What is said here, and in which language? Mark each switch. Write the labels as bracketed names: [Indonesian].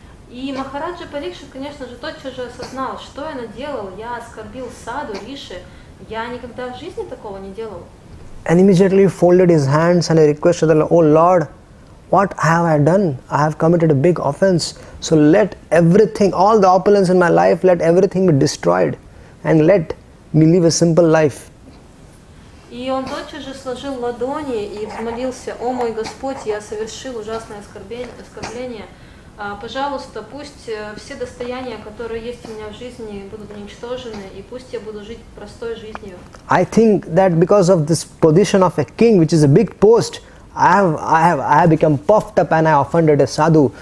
[Russian] И Махараджа Парикшит, конечно же, тотчас же осознал, что я наделал. Я оскорбил саду, риши. Я никогда в жизни такого не делал. [English] And immediately folded his hands and he requested the Lord, oh Lord, what have I done? I have committed a big offense. So let everything, all the opulence in my life, let everything be destroyed. And let me live a simple life. [Russian] И он тотчас же сложил ладони и взмолился, о мой Господь, я совершил ужасное оскорбление. Пожалуйста, пусть все достояния, которые есть у меня в жизни, будут уничтожены, и пусть я буду жить простой жизнью. [English] I think that because of this position of a king, which is a big post, I have become puffed up and I offended a sadhu.